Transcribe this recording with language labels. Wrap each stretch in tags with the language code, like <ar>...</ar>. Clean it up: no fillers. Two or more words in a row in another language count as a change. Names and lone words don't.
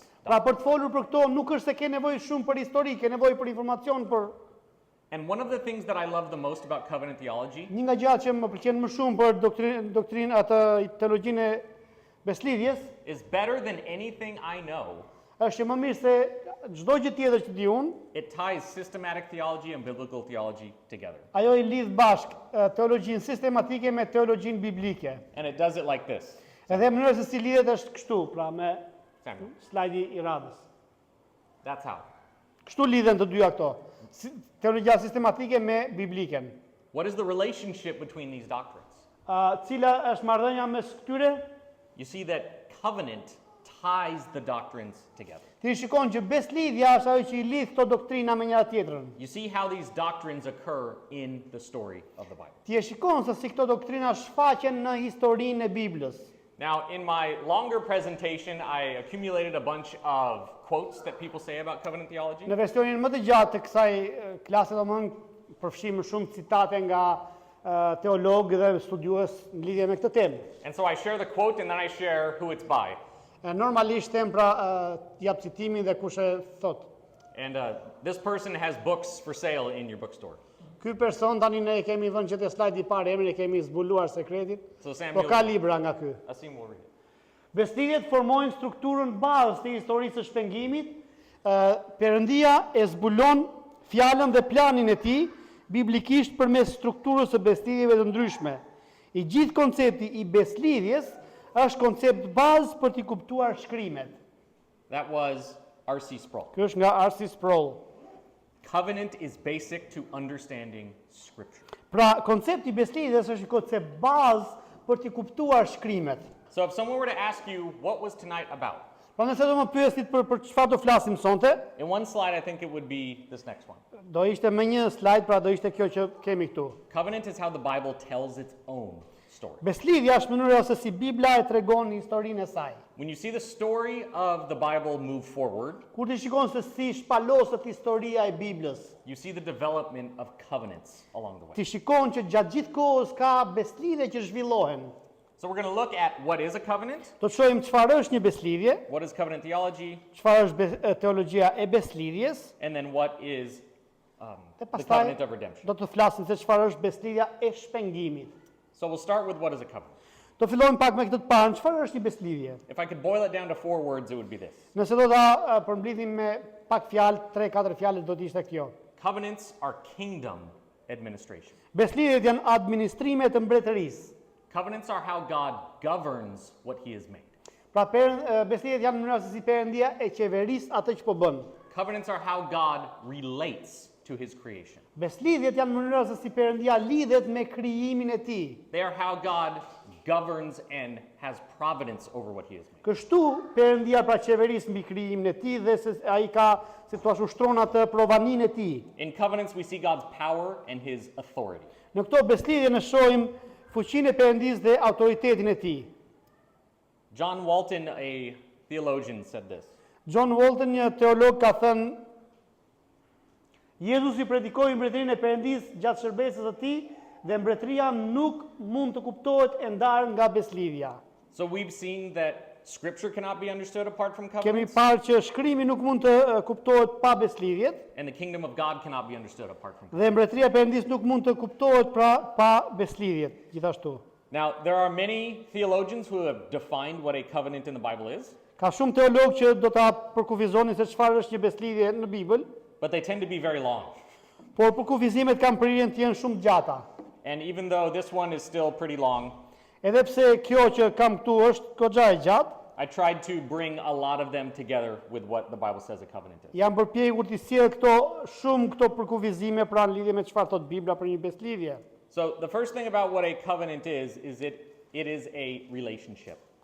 <sq>Pra për të folur për këto nuk është se ke nevojë shumë për histori, ke nevojë për informacion për</sq> <en>And one of the things that I love the most about covenant theology</en> <sq>një nga gjërat që më pëlqen më shumë për doktrinë atë teologjinë e beslidhjes</sq> <en>is better than anything I know.</en> <sq>është që më mirë se çdo gjë tjetër që di unë,</sq> <en>It ties systematic theology and biblical theology together.</en> <sq>ajo I lidh bashkë teologjinë sistematike me teologjinë biblike.</sq> <en>And it does it like this.</en> <sq>Edhe mënyra se si lidhet është kështu, pra me Samuel, slajdi I radhës.</sq> <en>that's how.</en> <sq>Kështu lidhen të dyja këto. Teologjia sistematike me bibliken.</sq> <en>What is the relationship between these doctrines?</en> <sq>Cila është marrëdhënia mes këtyre?</sq> <en>You see that covenant ties the doctrines together.</en> <sq>Ti shikon që beslidhja është ajo që I lidh këto doktrina me njëra tjetrën.</sq> <en>You see how these doctrines occur in the story of the Bible.</en> <sq>Ti e shikon se si këto doktrina shfaqen në historinë e Biblës.</sq> <en>Now, in my longer presentation, I accumulated a bunch of quotes that people say about covenant theology.</en> <sq>Në versionin më të gjatë të kësaj klase domthon përfshim më shumë citate nga teologë dhe studiues në lidhje me këtë temë.</sq> <en>And so I share the quote and then I share who it's by.</en> <sq>Normalisht them pra jap citimin dhe kush e thot.</sq> <en>And this person has books for sale in your bookstore.</en> <sq>Ky person tani ne e kemi vënë që te slajdi I parë emrin e kemi zbuluar sekretin.</sq> <en>So</en> <sq>Po Samuel, ka libra nga ky.</sq> <en>Asim will read it.</en> <sq>Beslidhjet formojnë strukturën bazë të historisë së shpengimit. Perëndia e zbulon fjalën dhe planin e tij biblikisht përmes strukturës së beslidhjeve të ndryshme. I gjithë koncepti I beslidhjes është koncept bazë për t'i kuptuar shkrimet.</sq> <en>That was R.C. Sproul.</en> <sq>Ky është nga R.C. Sproul.</sq> <en>Covenant is basic to understanding Scripture.</en> <sq>Pra, koncepti I beslidhjes është një koncept bazë për t'i kuptuar shkrimet.</sq> <en>So if someone were to ask you, what was tonight about?</en> <sq>Pra nëse do më pyesit për çfarë do flasim sonte,</sq> <en>In one slide, I think it would be this next one.</en> <sq>do ishte me një slide, pra do ishte kjo që kemi këtu.</sq> <en>Covenant is how the Bible tells its own story.</en> <sq>Beslidhja është mënyra se si Bibla e tregon historinë e saj.</sq> <en>When you see the story of the Bible move forward,</en> <sq>Kur ti shikon se si shpaloset historia e Biblës,</sq> <en>you see the development of covenants along the way.</en> <sq>ti shikon që gjatë gjithë kohës ka beslidhje që zhvillohen.</sq> <en>So we're going to look at what is a covenant,</en> <sq>Do të shohim çfarë është një beslidhje,</sq> <en>what is covenant theology,</en> <sq>çfarë është teologjia e beslidhjes,</sq> <en>and then what is</en> <sq>dhe</sq> <en>the</en> <sq>pastaj</sq> <en>covenant of redemption.</en> <sq>do të flasim se çfarë është beslidhja e shpengimit.</sq> <en>So we'll start with what is a covenant.</en> <sq>Do fillojmë pak me këtë të parën, çfarë është një beslidhje?</sq> <en>If I could boil it down to 4 words, it would be this.</en> <sq>Nëse do ta përmbledhim me pak fjalë, 3-4 fjalë do të ishte kjo.</sq> <en>Covenants are kingdom administration.</en> <sq>Beslidhjet janë administrime të mbretërisë.</sq> <en>Covenants are how God governs what he has made.</en> <sq>Pra beslidhjet janë mënyra se si Perëndia e qeveris atë që po bën.</sq> <en>Covenants are how God relates to his creation.</en> <sq>Beslidhjet janë mënyra se si Perëndia lidhet me krijimin e tij.</sq> <en>They are how God governs and has providence over what he has made.</en> <sq>Kështu Perëndia pra qeveris mbi krijimin e tij dhe se ai ka, si thua, ushtron atë provaninë e tij.</sq> <en>In covenants, we see God's power and his authority.</en> <sq>Në këto beslidhje ne shohim fuqinë e Perëndisë dhe autoritetin e tij.</sq> <en>John Walton, a theologian, said this.</en> <sq>John Walton, një teolog, ka thënë: Jezusi predikoi mbretërinë e Perëndisë gjatë shërbesës së tij dhe mbretëria nuk mund të kuptohet e ndarë nga beslidhja.</sq> <en>So we've seen that Scripture cannot be understood apart from</en> <sq>Kemi covenants, parë që shkrimi nuk mund të kuptohet pa beslidhjet</sq> <en>and the kingdom of God cannot be understood apart from covenants.</en> <sq>dhe mbretëria e Perëndisë nuk mund të kuptohet pra pa beslidhjet, gjithashtu.</sq> <en>Now, there are many theologians who have defined what a covenant in the Bible is,</en> <sq>Ka shumë teologë që do ta përkufizonin se çfarë është një beslidhje në Bibël,</sq> <en>but they tend to be very long.</en> <sq>por përkufizimet kanë prirjen të jenë shumë gjata.</sq> <en>And even though this one is still pretty long,</en> <sq>Edhe pse kjo që kam këtu është goxha e gjatë,</sq> <en>I tried to bring a lot of them together with what the Bible says a covenant is.</en> <sq>jam përpjekur të sjell këto përkufizime pra në lidhje me çfarë thot Bibla për një beslidhje.</sq> <en>So the first thing about what a covenant is it is a relationship.</en>